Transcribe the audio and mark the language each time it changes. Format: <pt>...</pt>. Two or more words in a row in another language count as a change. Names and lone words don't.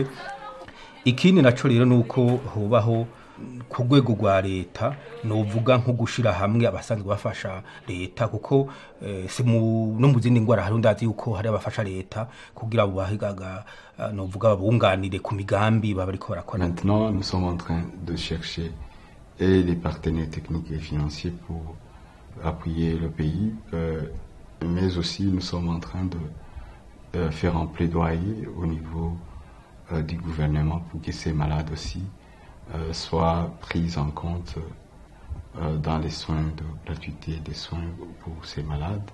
<rn>Ikindi naco rero nuko hobaho ku rwego rwa leta novuga nko gushira hamwe abasanzwe bafasha leta kuko no mu zindi ngwara hari ndazi yuko hari abafasha leta kugira bubahigaga novuga babunganire ku migambi babariko barakora.</rn> <fr>Maintenant, nous sommes en train de chercher et les partenaires techniques et financiers pour appuyer le pays, mais aussi nous sommes en train de faire un plaidoyer au niveau du gouvernement pour que ces malades aussi soient pris en compte dans les soins de gratuité des soins pour ces malades.</fr>